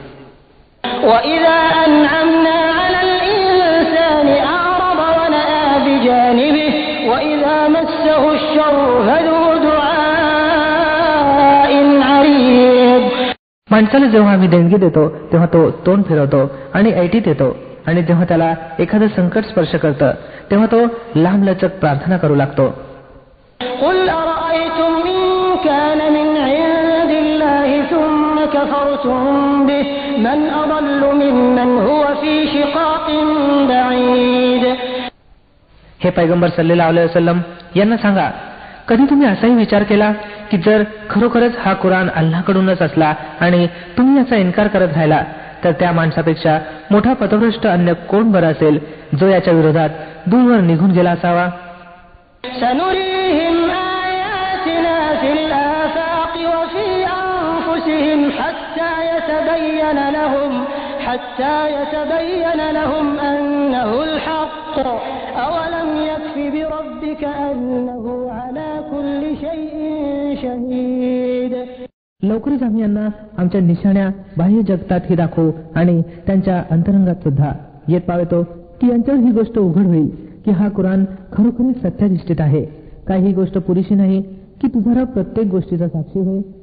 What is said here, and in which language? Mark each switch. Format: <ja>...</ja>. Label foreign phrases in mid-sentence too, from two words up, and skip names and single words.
<mr>माणसाला जेव्हा आम्ही देणगी देतो तेव्हा तो तोंड फिरवतो आणि ऐटीत येतो आणि जेव्हा त्याला एखादं संकट स्पर्श करतं तेव्हा तो लांबलचक प्रार्थना करू लागतो. हे पैगंबर</mr> <ar>صلى الله عليه وسلم</ar> <mr>यांना सांगा, कधी तुम्ही असाही विचार केला की जर खरोखरच हा कुराण अल्लाहकडूनच असला आणि तुम्ही याचा इन्कार करत राहिला तर त्या माणसापेक्षा मोठा पथभ्रष्ट अन्य कोण बरं असेल जो याच्या विरोधात दूरवर निघून गेला असावा.</mr> <ar>حتى يتبين لهم أنه الحق أولم يكف بربك أنه على كل شيء شهيد.</ar> <mr>लवकरच आम्ही यांना आमच्या निशाण्या बाह्य जगतातही दाखवू आणि त्यांच्या अंतरंगात सुद्धा येत पावेतो की यांच्यावर ही गोष्ट उघड होईल की हा कुराण खरोखरीच सत्याधिष्ठित आहे. काय ही गोष्ट पुरेशी नाही की तुझा रब प्रत्येक गोष्टीचा साक्षी होय.</mr>